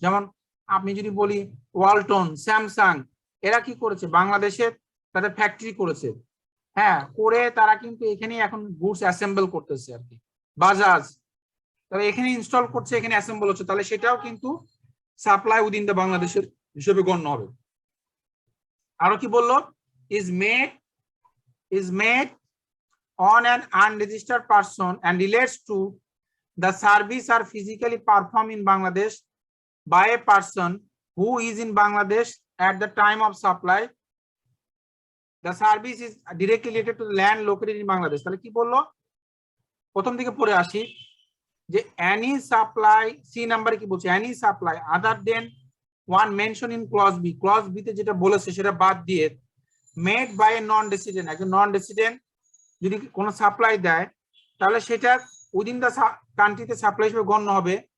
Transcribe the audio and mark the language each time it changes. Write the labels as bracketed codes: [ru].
[bn] যেমন আপনি যদি বলি ওয়ালটন, স্যামসাং, এরা কি করেছে? বাংলাদেশে তাদের ফ্যাক্টরি করেছে, হ্যাঁ, করে তারা কিন্তু এখানে এখন গুডস অ্যাসেম্বল করতেছে আর কি। বাজাজ, তবে এখানে ইনস্টল করছে, এখানে অ্যাসেম্বল হচ্ছে, তাহলে সেটাও কিন্তু [en] supply within the [bn] বাংলাদেশের হিসেবে গণ্য হবে। আরো কি বললো? [en] Is made on an unregistered person and relates to the service are physically performed in Bangladesh by a person who is in Bangladesh at the time of supply. The service is directly related to the land located in Bangladesh. [bn] তাহলে কি বললো? প্রথম দিকে পড়ে আসি যে [en] any supply, [bn] C নাম্বারে কি বলছে? [en] any supply other than one mention in clause B, [bn] clause B তে যেটা বলেছে সেটা বাদ দিয়ে [en] made by a non resident, [bn] একজন নন রেসিডেন্ট যদি কোনো সাপ্লাই দেয়, তাহলে সেটা উইদিন দ্য কান্ট্রিতে সাপ্লাই হিসেবে গণ্য হবে।